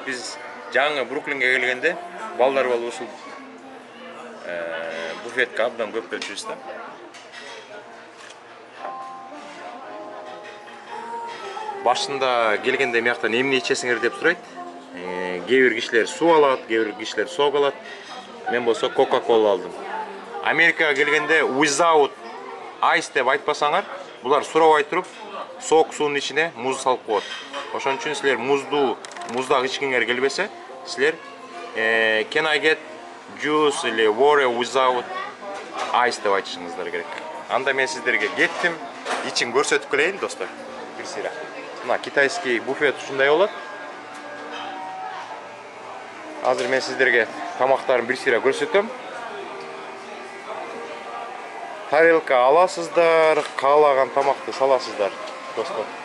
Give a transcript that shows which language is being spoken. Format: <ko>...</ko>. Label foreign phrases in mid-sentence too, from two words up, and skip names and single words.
<ky>Биз жаңы Бруклинге келгенде балдар болуп ушул буфетке абдан көп келчүбүз да. Башында келгенде мыяктан эмне ичесиңер деп сурайт. Кээ бир кишилер суу алат, кээ бир кишилер сок алат. Мен болсо Coca-Cola алдым. Америкага келгенде</ky> <en>without ice</en> <ky>деп айтпасаңар, булар сурабай туруп, сок суунун ичине муз салып коет. Ошон үчүн силер муздак ичкиңер келбесе, силер</ky> <en>can I get juice</en> <ky>или</ky> <en>water without ice</en> <ky>деп айтышыңыздар керек. Анда мен сиздерге кеттим, ичин көрсөтүп келейин, достор. Бир сыйра. Мына</ky> <ru>китайский буфет</ru> <ky>ушундай болот. Азыр мен сиздерге тамактарын бир сыйра көрсөтөм. Тарелка аласыздар, каалаган тамакты саласыздар, достор.</ky>